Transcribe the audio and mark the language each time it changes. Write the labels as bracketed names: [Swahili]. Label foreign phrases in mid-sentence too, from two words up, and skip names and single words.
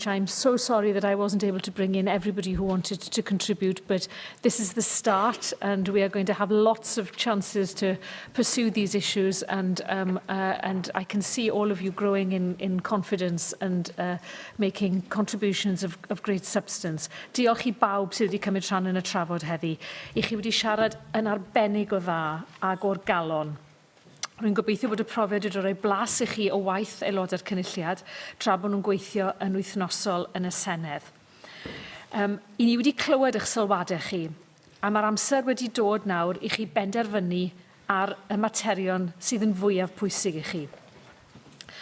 [English] I'm so sorry that I wasn't able to bring in everybody who wanted to contribute, but this is the start, and we are going to have lots of chances to pursue these issues, and I can see all of you growing in confidence and making contributions of great substance. [Welsh] Diolch I bawb sydd wedi cymryd rhan yn y trafod heddi. I chi wedi siarad yn arbennig o dda ag o'r galon. Rwy'n gobeithio bod y profiad wedi rhoi blas I chi o waith aelodau'r cynulliad tra bod nhw'n gweithio yn wythnosol yn y Senedd. I ni wedi clywed eich sylwadau chi, a mae'r amser wedi dod nawr I chi benderfynu ar y materion sydd yn fwyaf pwysig I chi.